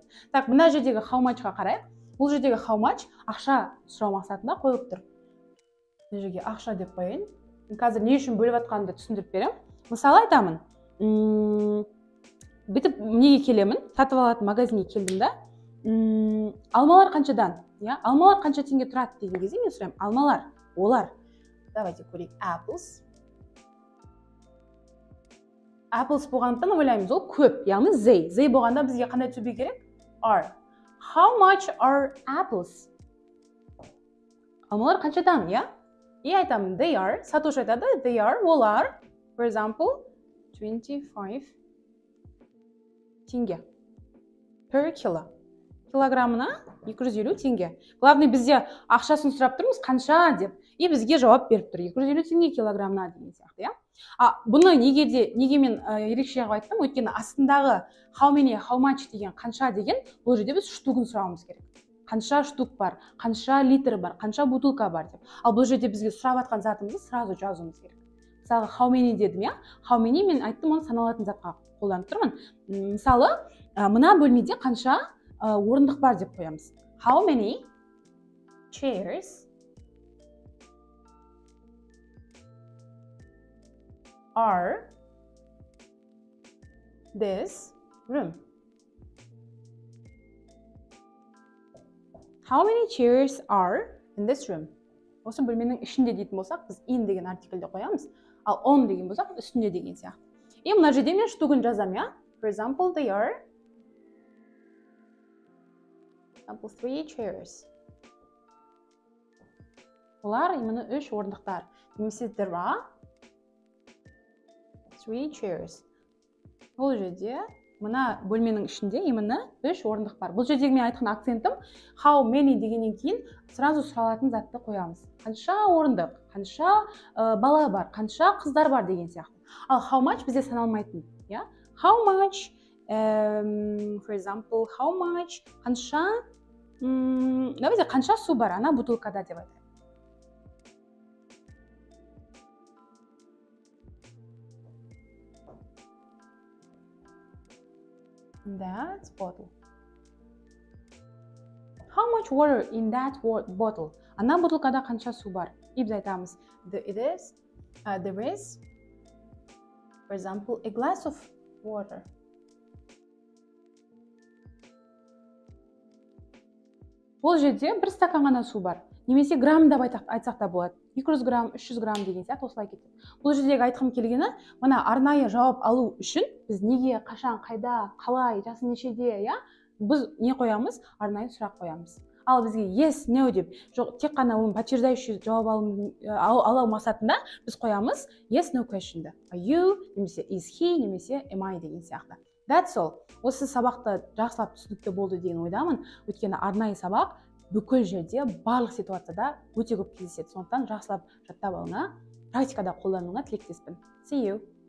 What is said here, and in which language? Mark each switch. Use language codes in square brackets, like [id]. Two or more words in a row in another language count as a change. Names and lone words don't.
[kk] Так, мына жердегі [en] how much- [kk] қа қарайық. Бұл жердегі [en] how much [kk] ақша сұрау мақсатында қойылып тұр. Мына жерге ақша деп қояйын. қазір не үшін бөліп жатқанымды түсіндіріп беремін. Мысалы айтамын, бүйтіп неге келемін, сатып алатын магазинге келдім да, алмалар қаншадан? Алмалар қанша теңге тұрады деген кезде мен сұраймын, алмалар, олар. Давайте көрейік, apples. Apples болғандықтан ойлаймыз, ол көп, яғни they. [en] They [kk] болғанда бізге қандай [en] to be керек? Are. How much are apples? [kk] Алмалар қаншадан, айтамын, [en] they are. [kk] Сатушы айтады, [en] they are, олар. For example, 25 теңге. Per kilo. [kk] Килограммына 250 теңге. Главный бізде ақшасын сұрап тұрмыз, қанша деп. И бізге жауап беріп тұр, 250 теңге килограммына деген сияқты, Бұны неге мен ерекше қылып айттым? Өйткені астындағы [en] how many, how much [kk] деген қанша деген, бұл жерде біз штугын сұрауымыз керек. Қанша штук бар, қанша литр бар, қанша бутылка бар деп. Ал бұл жерде бізге сұрап жатқан затымызды сразу жазуымыз керек. Мысалы, [en] how many [kk] дедім, [en] how many [kk] мен айттым, оны саналатын затқа қолданып тұрмын. Мысалы, мына бөлмеде қанша орындық бар деп қоямыз. [en] How many chairs are this room? How many chairs are in this room? [kk] Осы бөлменің ішінде дейтін болсақ, біз in деген артикльді қоямыз, ал on деген болсақ, үстінде деген сияқты. И мына жерде мен штугын жазамын, [en] For example, they are 3 chairs. [kk] Олар именно 3 орындықтар. [en] Немесе there are 3 chairs. [kk] Бұл жерде мына бөлменің ішінде именно 3 орындық бар. Бұл жердегі мен айтқан акцентім [en] how many [kk] дегеннен кейін сразу сұралатын затты қоямыз. Қанша орындық, қанша бала бар, қанша қыздар бар деген сияқты. Ал [en] how much [kk] бізде саналмайтын. [en] How much, for example, how much, [kk] қанша, давайте қанша су бар ана бутылкада деп айтайық. [en] That bottle. How much water in that bottle? [kk] Ана бутылкада қанша су бар? И біз айтамыз, [en] there is, for example, a glass of water. [kk] Бұл жерде бір стакан ғана су бар. Немесе грамм деп айтсақ та болады. 200 грамм, 300 грамм деген сияқты осылай кетеді. Бұл жердегі айтқым келгені, мына арнайы жауап алу үшін біз неге, қашан, қайда, қалай, жасы нешеде, біз не қоямыз? Арнайы сұрақ қоямыз. Ал бізге [en] yes, no [kk] деп, жоқ, тек қана оның подтверждающий жауап алу мақсатында біз қоямыз [en] yes, no question'ды. Are you, немесе is he, немесе am I [kk] деген сияқты. [en] That's all. [kk] Осы сабақты жақсылап түсінікті болды деген ойдамын. Өйткені арнайы сабақ бүкіл жерде, барлық ситуацияда өте көп кездеседі. Сондықтан жақсылап жаттап алыңа, практикада қолдануыңа тілектеспін. [en] See you!